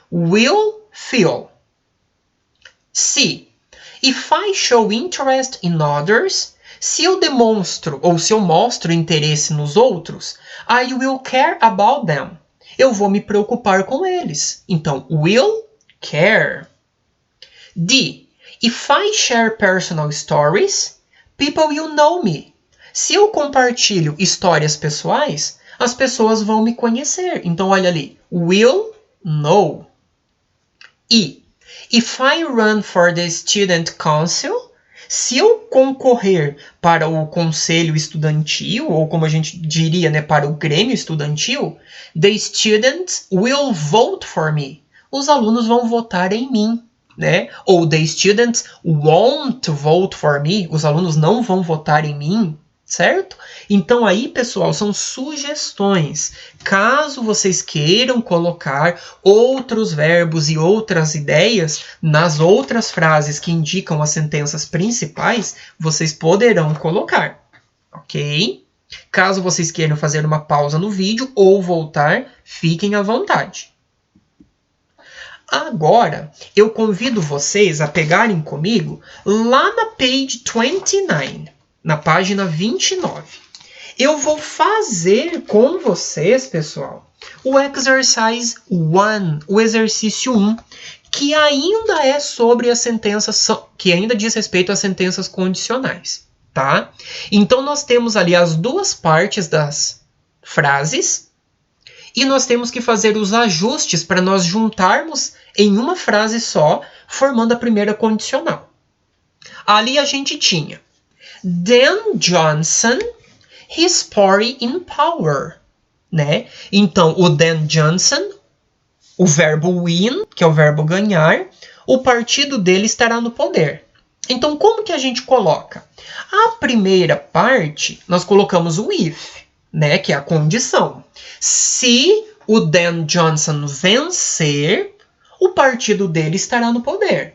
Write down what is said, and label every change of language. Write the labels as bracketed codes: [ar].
[en] Will feel. C. If I show interest in others, [pt] se eu demonstro ou se eu mostro interesse nos outros, [en] I will care about them. [pt] Eu vou me preocupar com eles. Então, [en] will care. D. If I share personal stories, people will know me. [pt] Se eu compartilho histórias pessoais, as pessoas vão me conhecer. Então, olha ali. [en] Will know. [pt] E. [en] If I run for the student council, [pt] se eu concorrer para o conselho estudantil, ou como a gente diria, né, para o grêmio estudantil, [en] the students will vote for me. [pt] Os alunos vão votar em mim. Né? Ou [en] the students won't vote for me. [pt] Os alunos não vão votar em mim. Certo? Então aí, pessoal, são sugestões. Caso vocês queiram colocar outros verbos e outras ideias nas outras frases que indicam as sentenças principais, vocês poderão colocar, ok? Caso vocês queiram fazer uma pausa no vídeo ou voltar, fiquem à vontade. Agora, eu convido vocês a pegarem comigo lá na page 29. Na página 29. Eu vou fazer com vocês, pessoal, o exercise 1, o exercício 1, que ainda é sobre as sentenças, que ainda diz respeito às sentenças condicionais, tá? Então, nós temos ali as duas partes das frases e nós temos que fazer os ajustes para nós juntarmos em uma frase só, formando a primeira condicional. Ali a gente tinha Dan Johnson, [en] his party in power, [pt] né? Então, o Dan Johnson, o verbo win, que é o verbo ganhar, o partido dele estará no poder. Então, como que a gente coloca? A primeira parte, nós colocamos o if, né, que é a condição. Se o Dan Johnson vencer, o partido dele estará no poder.